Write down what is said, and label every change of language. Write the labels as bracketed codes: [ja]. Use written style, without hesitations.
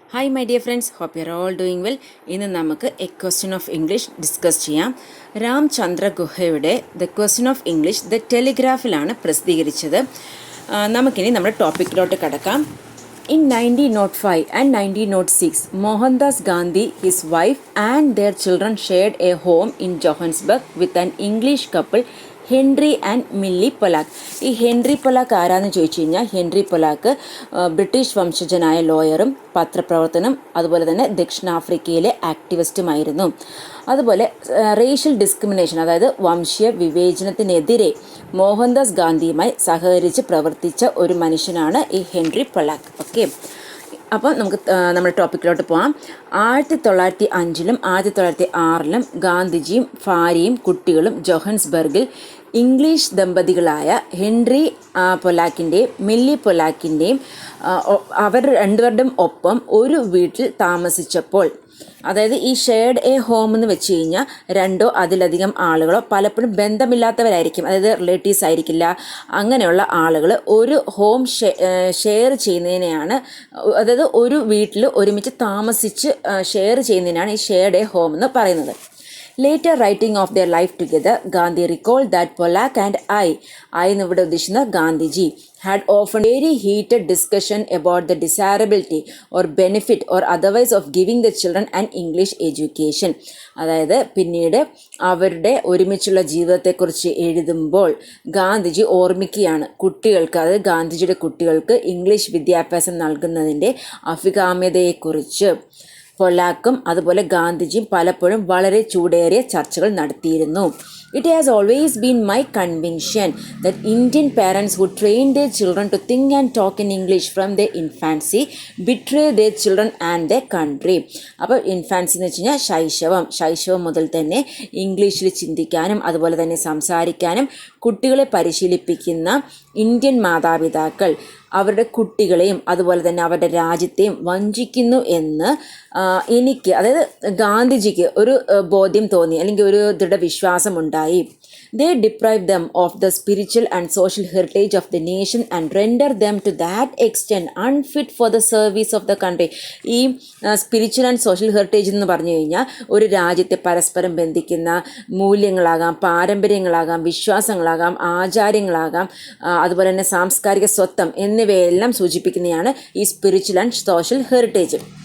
[en] Hi my dear friends, hope you are all doing well. [ml] ഇന്ന് നമുക്ക് A question of English discuss ചെയ്യാം. രാംചന്ദ്ര ഗുഹയുടെ the question of English the ടെലിഗ്രാഫിലാണ് പ്രസിദ്ധീകരിച്ചത്. നമുക്കിനി നമ്മുടെ ടോപ്പിക്കിലോട്ട് കടക്കാം. [en] In 1905 and 1906, Mohandas Gandhi, his wife and their children shared a home in Johannesburg with an English couple, Henry and Millie Polak. [ml] ഈ Henry പൊലാക്ക് ആരാന്ന് ചോദിച്ചു കഴിഞ്ഞാൽ, ഹെൻറി പൊലാക്ക് ബ്രിട്ടീഷ് വംശജനായ ലോയറും പത്രപ്രവർത്തനം അതുപോലെ തന്നെ ദക്ഷിണാഫ്രിക്കയിലെ ആക്ടിവിസ്റ്റുമായിരുന്നു. അതുപോലെ റേഷ്യൽ ഡിസ്ക്രിമിനേഷൻ, അതായത് വംശീയ വിവേചനത്തിനെതിരെ മോഹൻദാസ് ഗാന്ധിയുമായി സഹകരിച്ച് പ്രവർത്തിച്ച ഒരു മനുഷ്യനാണ് ഈ ഹെൻറി പൊലാക്ക്. ഓക്കെ, അപ്പോൾ നമുക്ക് നമ്മുടെ ടോപ്പിക്കിലോട്ട് പോകാം. 1905 1906 ഗാന്ധിജിയും ഭാര്യയും കുട്ടികളും ജോഹൻസ്ബർഗിൽ ഇംഗ്ലീഷ് ദമ്പതികളായ ഹെൻറി പൊലാക്കിൻ്റെയും മില്ലി പൊലാക്കിൻ്റെയും അവർ രണ്ടുപേരുടെയും ഒപ്പം ഒരു വീട്ടിൽ താമസിച്ചപ്പോൾ, അതായത് ഈ [en] shared a home [ml] എന്ന് വെച്ച് കഴിഞ്ഞാൽ രണ്ടോ അതിലധികം ആളുകളോ പലപ്പോഴും ബന്ധമില്ലാത്തവരായിരിക്കും, അതായത് റിലേറ്റീവ്സ് ആയിരിക്കില്ല, അങ്ങനെയുള്ള ആളുകൾ ഒരു ഹോം ഷെയർ ചെയ്യുന്നതിനെയാണ്, അതായത് ഒരു വീട്ടിൽ ഒരുമിച്ച് താമസിച്ച് ഷെയർ ചെയ്യുന്നതിനാണ് ഈ [en] shared a home [ml] എന്ന് പറയുന്നത്. [en] Later writing of their life together, Gandhi recalled that Polak and I [ml] എന്നിവിടെ ഉദ്ദേശിക്കുന്ന Gandhiji [en] had often very heated discussion about the desirability or benefit or otherwise of giving the children an English education. [ml] അതായത് പിന്നീട് അവരുടെ ഒരുമിച്ചുള്ള ജീവിതത്തെക്കുറിച്ച് എഴുതുമ്പോൾ ഗാന്ധിജി ഓർമ്മിക്കുകയാണ് കുട്ടികൾക്ക്, അതായത് ഗാന്ധിജിയുടെ കുട്ടികൾക്ക് ഇംഗ്ലീഷ് വിദ്യാഭ്യാസം നൽകുന്നതിൻ്റെ അഭികാമ്യതയെക്കുറിച്ച് പൊലാക്കും അതുപോലെ ഗാന്ധിജിയും പലപ്പോഴും വളരെ ചൂടേറിയ ചർച്ചകൾ നടത്തിയിരുന്നു. [en] It has always been my conviction that Indian parents who train their children to think and talk in English from their infancy betray their children and their country. [ml] അപ്പോൾ ഇൻഫാൻസി എന്ന് വെച്ച് കഴിഞ്ഞാൽ ശൈശവം മുതൽ തന്നെ ഇംഗ്ലീഷിൽ ചിന്തിക്കാനും അതുപോലെ തന്നെ സംസാരിക്കാനും കുട്ടികളെ പരിശീലിപ്പിക്കുന്ന ഇന്ത്യൻ മാതാപിതാക്കൾ അവരുടെ കുട്ടികളെയും അതുപോലെ തന്നെ അവരുടെ രാജ്യത്തെയും വഞ്ചിക്കുന്നു എന്ന് എനിക്ക്, അതായത് ഗാന്ധിജിക്ക് ഒരു ബോധ്യം തോന്നി, അല്ലെങ്കിൽ ഒരു ദൃഢവിശ്വാസം ഉണ്ടായി. [en] They deprive them of the spiritual and social heritage of the nation and render them to that extent unfit for the service of the country. [ml] ഈ [en] spiritual and social heritage [ml] എന്ന് പറഞ്ഞു കഴിഞ്ഞാൽ ഒരു രാജ്യത്തെ പരസ്പരം ബന്ധിക്കുന്ന മൂല്യങ്ങളാകാം, പാരമ്പര്യങ്ങളാകാം, വിശ്വാസങ്ങളാകാം, ആചാര്യങ്ങളാകാം, അതുപോലെ തന്നെ സാംസ്കാരിക സ്വത്വം എന്നിവയെല്ലാം സൂചിപ്പിക്കുന്നതാണ് ഈ സ്പിരിച്വൽ ആൻഡ് സോഷ്യൽ ഹെറിറ്റേജ്.